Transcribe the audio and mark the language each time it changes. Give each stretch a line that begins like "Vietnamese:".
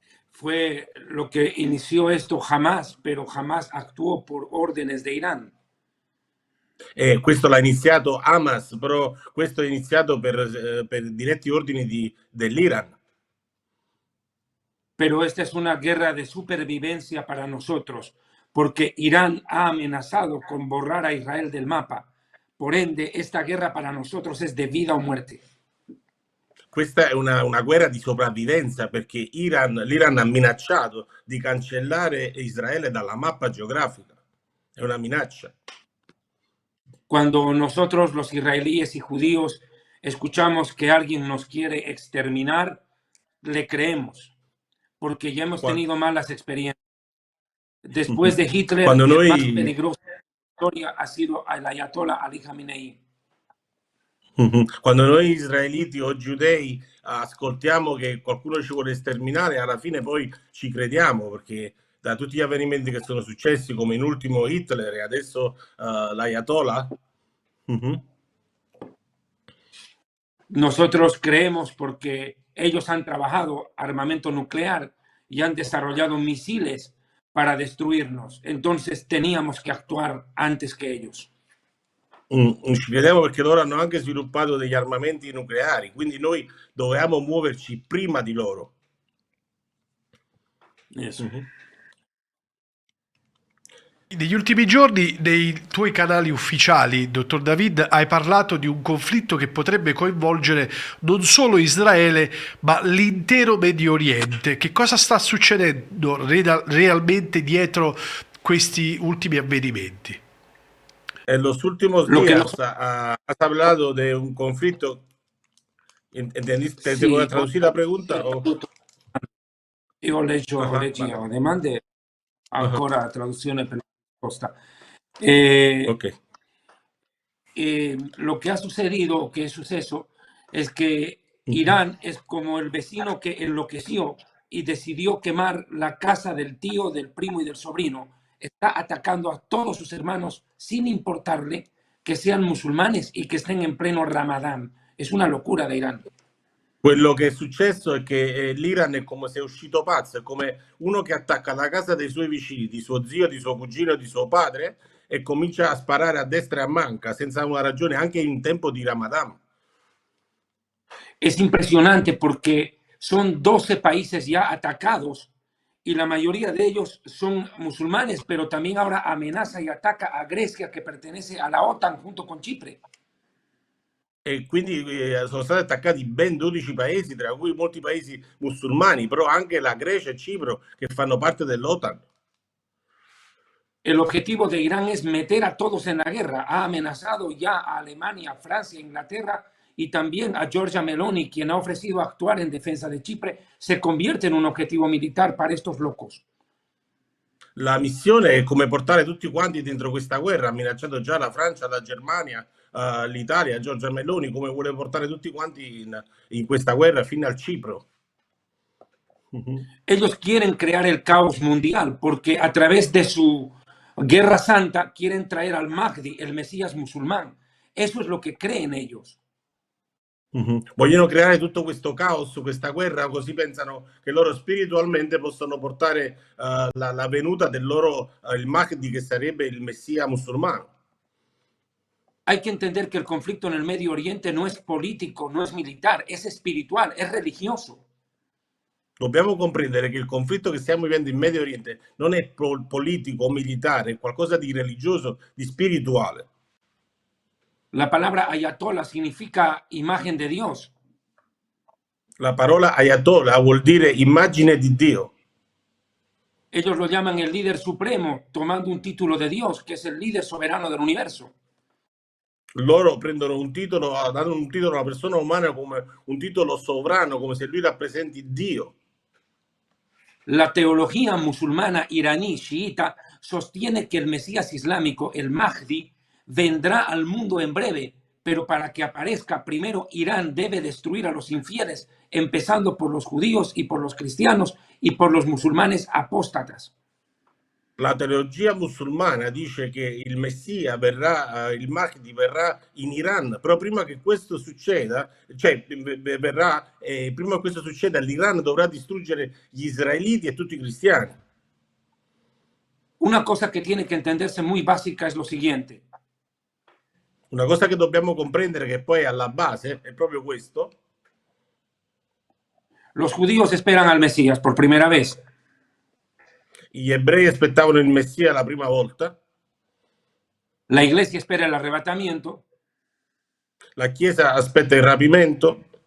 Spanish: Fue lo que inició esto Hamas, pero Hamas actuó por órdenes de Irán.
Italian: Questo l'ha iniziato Hamas, però questo è iniziato per diretti ordini dell'Iran.
Spanish: Pero esta es una guerra de supervivencia para nosotros, porque Irán ha amenazado con borrar a Israel del mapa. Por ende, esta guerra para nosotros es de vida o muerte.
Italian: Questa è una guerra di sopravvivenza perché l'Iran ha minacciato di cancellare Israele dalla mappa geografica. È una minaccia.
Spanish: Cuando nosotros los israelíes y judíos escuchamos que alguien nos quiere exterminar, le creemos. porque ya hemos
Italian: Qua-
Spanish: tenido malas experiencias. Después de Hitler,
Italian: Quando
Spanish: el más
Italian: noi,
Spanish: peligroso de la historia ha sido el Ayatollah Ali Khamenei.
Italian: quando noi israeliti o giudei ascoltiamo che qualcuno ci vuole sterminare, alla fine poi ci crediamo, perché da tutti gli avvenimenti che sono successi, come in ultimo Hitler e adesso l'Ayatollah,
Spanish: Nosotros creemos porque ellos han trabajado armamento nuclear y han desarrollado misiles para destruirnos. Entonces teníamos que actuar antes que ellos.
Italian: ci crediamo perché loro hanno anche sviluppato degli armamenti nucleari, quindi noi dovevamo muoverci prima di loro.
Spanish: Eso.
Italian: Negli ultimi giorni, nei tuoi canali ufficiali, dottor David, hai parlato di un conflitto che potrebbe coinvolgere non solo Israele, ma l'intero Medio Oriente. Che cosa sta succedendo realmente dietro questi ultimi avvenimenti?
Spanish: En los últimos Lo que días has hablado de un conflicto. ¿Entendiste? ¿Te voy a
Italian: sì,
Spanish: traducir la pregunta?
Italian: io Ajá, leggo
Spanish: vale.
Italian: domande, Ajá, ancora la traduzione per la risposta. ok.
Spanish: Lo que ha sucedido, que es suceso, es que Ujú. Irán es como el vecino que enloqueció y decidió quemar la casa del tío, del primo y del sobrino. Está atacando a todos sus hermanos sin importarle que sean musulmanes y que estén en pleno Ramadán. Es una locura de Irán.
Italian: Quello che è successo è che l'Iran è come se è uscito pazzo, è come uno che attacca la casa dei suoi vicini, di suo zio, di suo cugino, di suo padre e comincia a sparare a destra e a manca senza una ragione, anche in tempo di Ramadan.
Spanish: Es impresionante porque son 12 países ya atacados y la mayoría de ellos son musulmanes, pero también ahora amenaza y ataca a Grecia, que pertenece a la OTAN junto con Chipre.
Italian: E quindi sono stati attaccati ben 12 paesi, tra cui molti paesi musulmani, però anche la Grecia e Cipro che fanno parte dell'OTAN.
Spanish: El objetivo de Irán es meter a todos en la guerra. Ha amenazado ya a Alemania, Francia, Inglaterra y también a Giorgia Meloni, quien ha ofrecido actuar en defensa de Chipre. Se convierte en un objetivo militar para estos locos.
Italian: La missione è come portare tutti quanti dentro questa guerra, ha minacciato già la Francia, la Germania, l'Italia, Giorgia Meloni, come vuole portare tutti quanti in questa guerra fino al Cipro.
Spanish: Ellos quieren crear el caos mundial porque a través de su guerra santa quieren traer al Mahdi, el Mesías musulmán. Eso es lo que creen ellos.
Italian: Vogliono creare tutto questo caos, questa guerra, così pensano che loro spiritualmente possono portare la venuta del loro, il Mahdi, che sarebbe il Messia musulmano.
Spanish: Hay que entender que el conflicto en el Medio Oriente no es político, no es militar, es espiritual, es religioso.
Italian: Dobbiamo comprendere che il conflitto che stiamo vivendo in Medio Oriente non è politico o militare, è qualcosa di religioso, di spirituale.
Spanish: La palabra ayatollah significa imagen de Dios.
Italian: La parola Ayatollah vuol dire immagine di Dio.
Spanish: Ellos lo llaman el líder supremo, tomando un título de Dios, que es el líder soberano del universo.
Italian: Loro prendono un titolo, danno un titolo alla persona umana come un titolo sovrano, come se lui rappresenti Dio.
Spanish: La teología musulmana iraní chiita sostiene que el Mesías islámico, el Mahdi, vendrá al mundo en breve, pero para que aparezca primero Irán debe destruir a los infieles, empezando por los judíos y por los cristianos y por los musulmanes apóstatas.
Italian: La teologia musulmana dice che il Messia verrà, il Mahdi verrà in Iran, però prima che questo succeda, cioè verrà, prima che questo succeda, l'Iran dovrà distruggere gli israeliti e tutti i cristiani.
Spanish: Una cosa que tiene que entenderse muy básica es lo siguiente.
Italian: Una cosa che dobbiamo comprendere, che poi alla base è proprio questo.
Spanish: Los judíos esperan al Mesías por primera vez.
Italian: Gli ebrei aspettavano il Messia la prima volta.
Spanish: La iglesia espera el arrebatamiento.
Italian: La Chiesa aspetta il rapimento.